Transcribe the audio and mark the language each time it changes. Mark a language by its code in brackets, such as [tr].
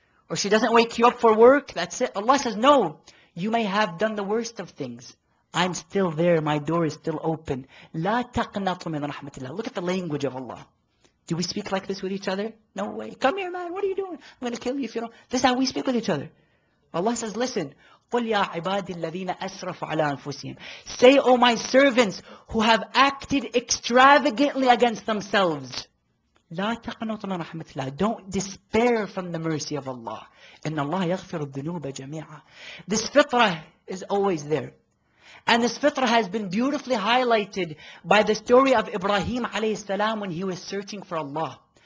[en] Or she doesn't wake you up for work, that's it. Allah says, no, you may have done the worst of things. I'm still there, my door is still open. [ar] لا تقنطوا من رحمة الله. [en] Look at the language of Allah. Do we speak like this with each other? No way. Come here, man, what are you doing? I'm going to kill you if you don't. This is how we speak with each other. Allah says, listen, [ar] قُلْ يَا عِبَادِ الَّذِينَ أَسْرَفُوا عَلَىٰ أَنفُسِهِمْ. [en] Say, O my servants who have acted extravagantly against themselves. [ar] لَا تَقْنَطُوا مِنْ رَحْمَةِ اللَّهِ. [en] Don't despair from the mercy of Allah. [ar] إِنَّ اللَّهَ يَغْفِرُ الذُّنُوبَ جَمِيعًا. [en] This fitrah is always there. And this fitrah has been beautifully highlighted by the story of Ibrahim alayhi salam when he was searching for Allah.